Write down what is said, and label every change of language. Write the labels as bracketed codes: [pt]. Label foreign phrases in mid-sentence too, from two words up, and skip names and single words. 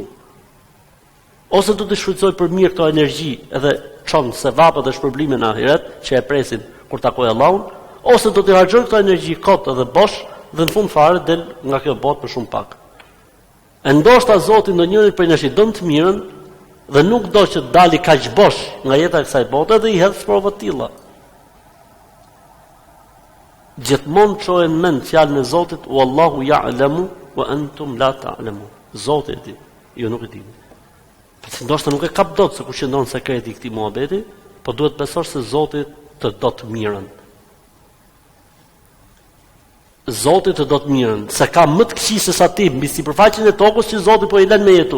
[sq] Ose do të shfrytëzoj për mirë këto energji edhe çon sevapet dhe shpërblimin në ahiret që e presin kur takoj Allahun, ose do të harxhoj këto energji kot edhe bosh dhe në fund fare del nga kjo botë për shumë pak. E ndoshta Zoti ndonjëri prej nesh i don të mirën dhe nuk do që të dali kaq bosh nga jeta e kësaj bote dhe i hedh prova të tilla. Gjithmonë çohen mend fjalën e Zotit, [ar] والله يعلم وأنتم لا تعلمون. [sq] Zoti e di, ju nuk e dini. Ndoshta nuk e kap dot se ku qëndron sekreti i këtij muhabeti, po duhet besosh se Zoti të do të mirën. Zoti të do të mirën, se ka më të këqij se sa ti mbi sipërfaqen e tokës që Zoti po i lën me jetu.